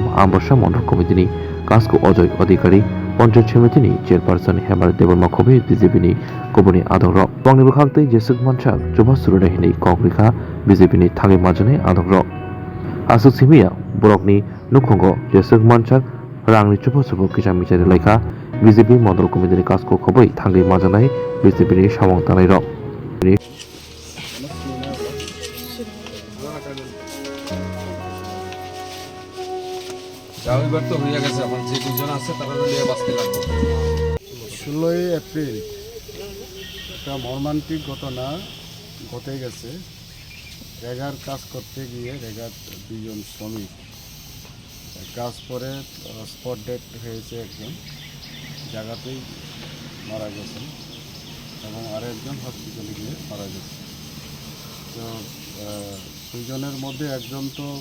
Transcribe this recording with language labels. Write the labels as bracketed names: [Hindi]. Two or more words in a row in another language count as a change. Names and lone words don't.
[Kok Borok] आम्बसा मण्डल कमिटिनि कासको अजय अधिकारी पंचायत समितिनि चेयरपारसन हेमार देबर्मा खबि BJP नि कबुनि आदर पंगनि बखाक्तै जेसुक मानसाक जुबा सुरुनाय हिनि कग्रिखा BJP नि थांगै माजने आदर आसुक सिमिया बरकनि नुखंगो जेसुक मानसाक रांनि जुबा सुबु किसा मिचारि लायखा BJP मण्डल कमिटिनि कासको खबै थांगै माजनाय BJP नि सामं तानाय र [Bangla] এবার তো হয়ে গেছে এখন যে দুজন আছে তারা নিয়ে বাঁচতে লাগবে 16 এপ্রিল একটা মর্মান্তিক ঘটনা ঘটে গেছে রেগার কাজ করতে গিয়ে রেগার দুজন শ্রমিক কাজ পরে [English] spot death [Bangla] হয়েছে একজন জায়গাতেই মারা গেছেন এবং আরেকজন হসপিটালে গিয়ে মারা গেছে তো দুজনের মধ্যে একজন তো